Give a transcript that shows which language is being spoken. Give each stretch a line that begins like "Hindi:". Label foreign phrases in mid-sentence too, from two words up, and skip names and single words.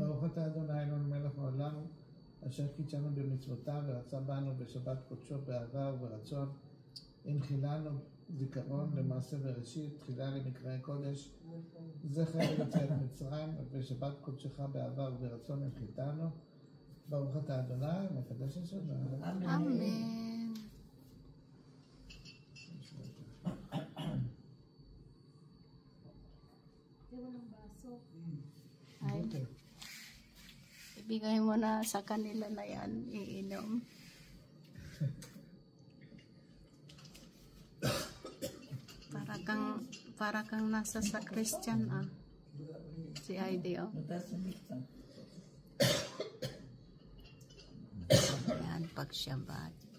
Hebrew: ברוך אתה אדוני אלוהינו מלך העולם אשר קידשנו במצוותיו ורצה בנו בשבת קודשו באהבה וברצון הנחילנו זיכרון למעשה בראשית תחילה למקראי קודש זכר ליציאת מצרים ובשבת קודשך באהבה וברצון הנחילתנו. ברוך אתה אדוני מקדש השם. אמן.
Filipino: Ay, ibigay mo na sa kanila na yan, iinom. Para kang nasa sa Christian si Heidi Yan, pag Shabbat.